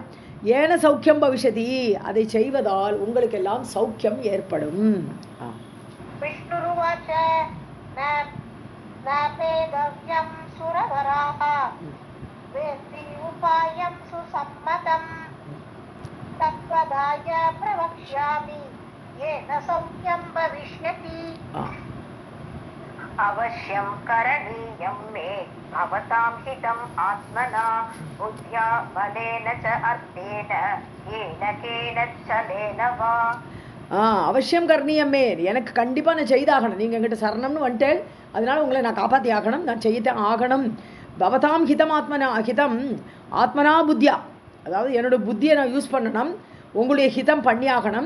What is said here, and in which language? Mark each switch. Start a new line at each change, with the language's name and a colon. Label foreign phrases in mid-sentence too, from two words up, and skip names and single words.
Sanskrit: येन सौख्यं भविष्यति,
Tamil: அதை செய்வதால் உங்களுக்கெல்லாம் சௌக்கியம் ஏற்படும்.
Sanskrit: विष्णुरुवाच नभेतव्यम् सुरवराः वेत्ति उपायं सुसम्मतं तद्वदाय प्रवक्ष्यामि येन सौख्यं भविष्यति. अवश्यं करणीयं मे भवतां हितम् आत्मना बुद्ध्या बलेन च अर्थेन येन केनच्चलेन वा. अवश्यं करणीयं मे,
Tamil: எனக்கு கண்டிப்பாக நான் செய்தாகணும். நீங்கள் என்கிட்ட சரணம்னு வந்துட்டேன், அதனால் உங்களை நான் காப்பாற்றி ஆகணும், நான் செய்யத்தான் ஆகணும்.
Sanskrit: भवतां हितम् आत्मना, हितम् आत्मना बुद्ध्या,
Tamil: அதாவது என்னோடய புத்தியை நான் யூஸ் பண்ணணும், உங்களுடைய ஹிதம் பண்ணி ஆகணும்.